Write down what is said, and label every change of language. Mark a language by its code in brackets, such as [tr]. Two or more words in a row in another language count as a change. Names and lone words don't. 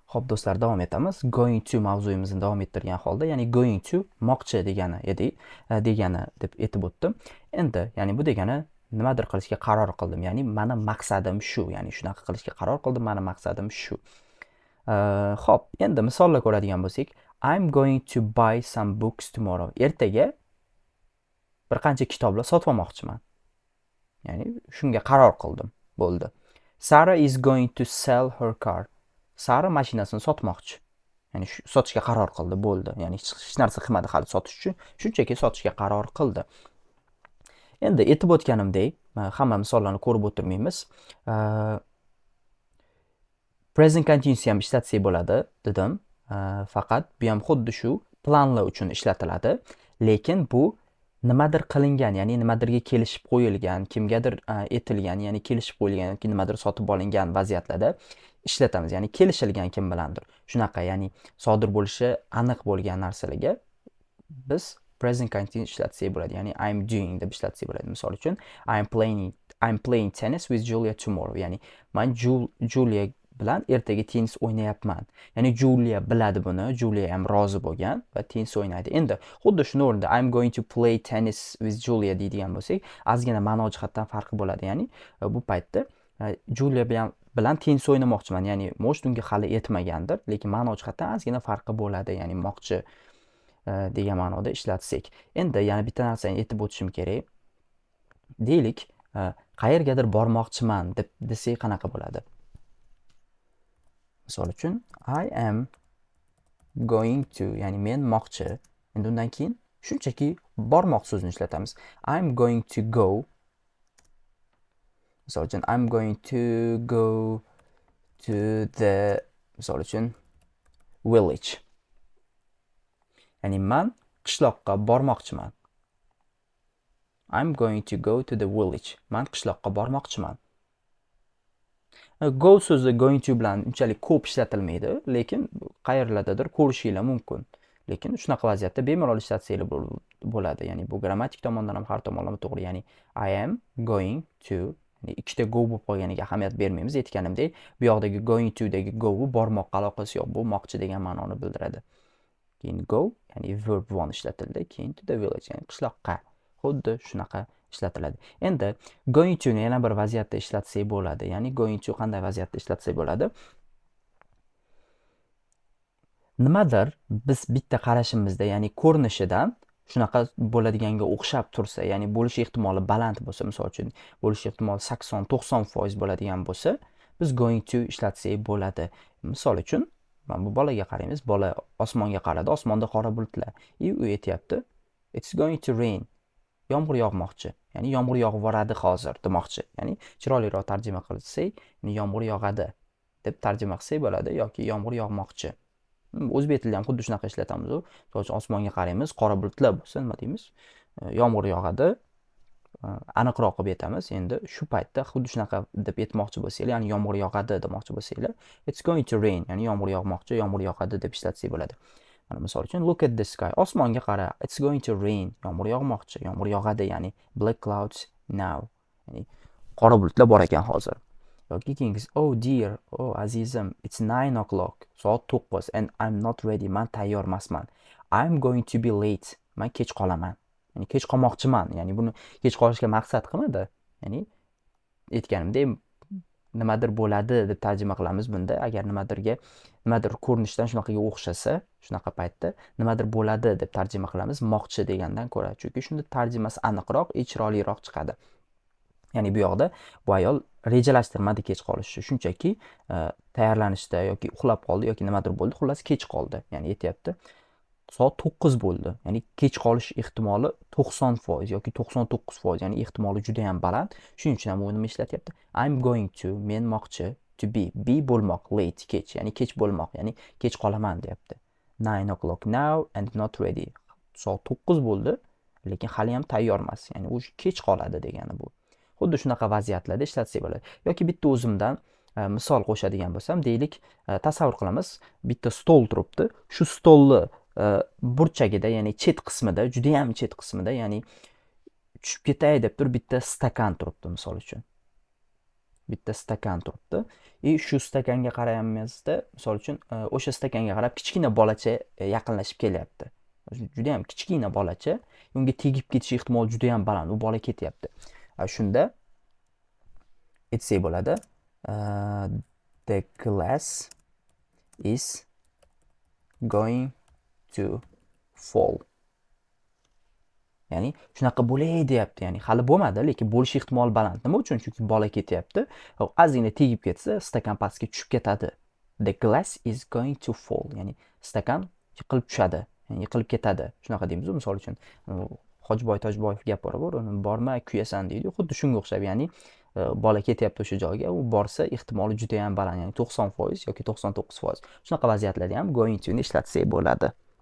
[uz] Xo'p do'stlar, davom etamiz. [en] Going to [uz] mavzuyimizni davom ettirgan holda, ya'ni [en] going to [uz] moqchi degani edi, degani deb aytib o'tdim. Endi, ya'ni bu degani nimadir qilishga qaror qildim. Ya'ni mani maqsadim shu, ya'ni shunaqa qilishga qaror qildim, mani maqsadim shu. Xo'p, endi misollar ko'radigan bo'lsak, [en] I'm going to buy some books tomorrow. [uz] Ertaga bir qancha kitoblar sotib olmoqchiman. Ya'ni shunga qaror qildim. Bo'ldi. [en] Sarah is going to sell her car. [uz] Sara mashinasini sotmoqchi. Ya'ni sotishga qaror qildi, bo'ldi. Ya'ni hech narsa qilmadi hali sotish uchun, shunchaki sotishga qaror qildi. Endi aytib o'tganimdek, hamma misollarni ko'rib o'tirmaymiz. [en] Present continuous [uz] ham ishlatsak bo'ladi dedim. Faqat bu ham xuddi shu planlar uchun ishlatiladi, lekin bu nimadir qilingan, ya'ni nimadirga kelishib qo'yilgan, kimgadir aytilgan, ya'ni kelishib qo'yilgan yoki nimadir sotib olingan vaziyatlarda ishlatamiz. Ya'ni kelishilgan kim bilandir. Shunaqa, ya'ni sodir bo'lishi aniq bo'lgan narsalarga biz [en] present continuous [uz] ishlatsak bo'ladi. Ya'ni [en] I'm doing [uz] deb ishlatsak bo'ladi. Misol uchun [en] I'm playing tennis with Julia tomorrow. [uz] Ya'ni men Julia bilan ertaga tennis o'ynayapman. Ya'ni Julia biladi buni, Julia ham rozi bo'lgan va tennis o'ynaydi. Endi xuddi shuni o'rnida [en] I'm going to play tennis with Julia [uz] deydigan bo'lsak, ozgina ma'no jihatdan farqi bo'ladi. Ya'ni bu paytda Julia bilan tennis o'ynamoqchiman. Ya'ni может unga hali yetmagandir, lekin ma'no jihatdan ozgina farqi bo'ladi. Ya'ni moqchi degan ma'noda ishlatsak. Endi yana bitta narsani aytib o'tishim kerak. Deylik, qayergadir bormoqchiman deb desak qanaqa bo'ladi? [en] Misol uchun I am going to, [uz] ya'ni men moqchi. Endi undan keyin shunchaki bormoq so'zini ishlatamiz. [en] I'm going to go. [uz] Misol uchun [en] I'm going to go to the, [uz] misol uchun village. Ya'ni men qishloqqa bormoqchiman. [en] I'm going to go to the village. [uz] Men qishloqqa bormoqchiman. Go so'zi [en] going to [uz] bilan unchalik ko'p ishlatilmaydi, lekin qayerlardadir ko'rishinglar mumkin. Lekin shunaqa vaziyatda bemalol ishlatsanglar bo'ladi. Ya'ni bu grammatik tomondan ham har tomonlama to'g'ri. [en] Ya'ni I am going to, [uz] ya'ni ikkita go bo'lib qolganiga ahamiyat bermaymiz. Aytganimdek, bu yoqdagi [en] going to [uz] dagi go bormoqqa aloqasi yo'q. Bu moqchi degan ma'noni bildiradi. Keyin go, ya'ni [en] verb one [uz] ishlatildi, keyin [en] to the village, [uz] ya'ni qishloqqa. Xuddi shunaqa ishlatiladi. Endi [en] going to [uz] ni yana bir vaziyatda ishlatsak bo'ladi. Ya'ni [en] going to [uz] qanday vaziyatda ishlatsak bo'ladi? Nimadir biz bitta qarashimizda, ya'ni ko'rinishidan shunaqa bo'ladiganga o'xshab tursa, ya'ni bo'lish ehtimoli baland bo'lsa, misol uchun bo'lish ehtimoli 80-90% bo'ladigan bo'lsa, biz [en] going to [uz] ishlatsak bo'ladi. Misol uchun, mana bu bolaga qaraymiz. Bola osmonga qaradi, osmonda qora bulutlar. U aytayapti, [en] it's going to rain. [uz] Yomg'ir yog'moqchi. Ya'ni yomg'ir yog'ib boradi hozir demoqchi. Ya'ni chiroyliroq tarjima qilsak, yomg'ir yog'adi deb tarjima qilsak bo'ladi yoki yomg'ir yog'moqchi. O'zbek tilida ham xuddi shunaqa ishlatamiz. Misol uchun osmonga qaraymiz, qora bulutlar bo'lsa, nima deymiz? Yomg'ir yog'adi. Aniqroq qilib aytamiz. Endi shu paytda xuddi shunaqa deb aytmoqchi bo'lsanglar, ya'ni yomg'ir yog'adi demoqchi bo'lsanglar, [en] it's going to rain, [uz] ya'ni yomg'ir yog'moqchi, yomg'ir yog'adi deb ishlatsak bo'ladi. Mana misol uchun [en] look at the sky. [uz] Osmonga qara. [en] It's going to rain. [uz] Yomg'ir yog'moqchi, yomg'ir yog'adi, ya'ni [en] black clouds now. [uz] Ya'ni qora bulutlar bor ekan hozir. Yoki keyingisi [en] oh dear, [uz] oh azizim, [en] it's 9 o'clock. Soat 9 and I'm not ready. [uz] Men tayyor emasman. [en] I'm going to be late. [uz] Men kech qolaman. Ya'ni kech qolmoqchiman. Ya'ni buni kech qolishga maqsad qilmadi. Ya'ni aytganimdek nimadir bo'ladi deb tarjima qilamiz bunda. Agar nimadir ko'rinishdan shunaqaga o'xshasa, shunaqa paytda nimadir bo'ladi deb tarjima qilamiz moqchi degandan ko'ra. Chunki shunda tarjimasi aniqroq, chiroyliroq chiqadi. Ya'ni bu yoqda bu ayol rejalashtirmadi kech qolishni. Shunchaki tayyorlanishda yoki uxlab qoldi yoki nimadir bo'ldi, xullas kech qoldi. Ya'ni aytayapti, soat 9 bo'ldi. Ya'ni kech qolish ehtimoli 90% yoki 99%, ya'ni ehtimoli juda ham baland. Shuning uchun ham u nima ishlatyapti? [en] I'm going to, [uz] men moqchi, [en] to be [uz] bo'lmoq, late, kech, ya'ni kech bo'lmoq, ya'ni kech qolaman deyapti. [en] 9 o'clock now and not ready. [uz] Soat 9 bo'ldi, lekin hali ham tayyor emas. Ya'ni u kech qoladi degani bu. Xuddi shunaqa vaziyatlarda ishlatsak bo'ladi. Yoki bitta o'zimdan misol qo'shadigan bo'lsam, deylik, tasavvur qilamiz, bitta stol turibdi. Shu stolni burchagida, ya'ni chet qismida, juda ham chet qismida, ya'ni tushib ketay deb turib bitta stakan turibdi misol uchun. bitta stakan turibdi. Shu stakanga qarayapmizda, misol uchun, o'sha stakanga qarab kichkina bolacha yaqinlashib kelyapti. Juda ham kichkina bolacha, unga tegib ketish ehtimoli juda ham baland. U bola ketyapti. Shunda aytsak bo'ladi, [en] the glass is going to fall. [uz] Ya'ni shunaqa bo'lay deyapti. Ya'ni hali bo'lmadi, lekin bo'lish ehtimoli baland. Nima uchun? Chunki bola ketyapti. Ozgina tegib ketsa, stakan pastga tushib ketadi. [en] The glass is going to fall. [uz] Ya'ni stakan yiqilib tushadi. Ya'ni yiqilib ketadi. Shunaqa deymiz, misol uchun. Hojiboy Tojiboyev gap bor, uni borma, kuyasan deydi. Xuddi shunga o'xshab, ya'ni bola ketyapti o'sha joyga, u borsa ehtimoli juda ham baland, ya'ni 90% yoki 99%. Shunaqa vaziyatlarda ham [en] going to [uz] ni ishlatsak bo'ladi.